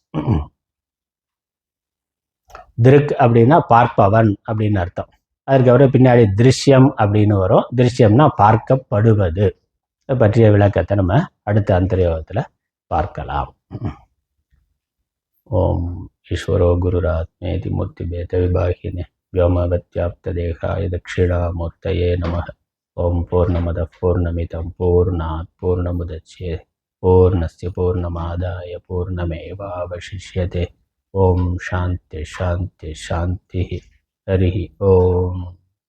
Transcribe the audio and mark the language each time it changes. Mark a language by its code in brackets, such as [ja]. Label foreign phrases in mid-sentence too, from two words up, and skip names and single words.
[ta] திருக் அப்படின்னா பார்ப்பவன் அப்படின்னு அர்த்தம். அதுக்கப்புறம் பின்னாடி திருஷ்யம் அப்படின்னு வரும். திருஷ்யம்னா பார்க்கப்படுவது. அதை பற்றிய விளக்கத்தை நம்ம அடுத்த அந்தர்யோகத்தில் பார்க்கலாம். [sa] ओम् ईश्वरो गुरुरात्मेति मूर्ति भेद विभागिने व्योमवत्याप्तदेहाय दक्षिणामूर्तये नमः। ओम पूर्णमदः पूर्णमिदं पूर्णात् पूर्णमुदच्यते पूर्णस्य पूर्णमादाय पूर्णमेवावशिष्यते। ओम शांति शांति शांति। हरि ओम।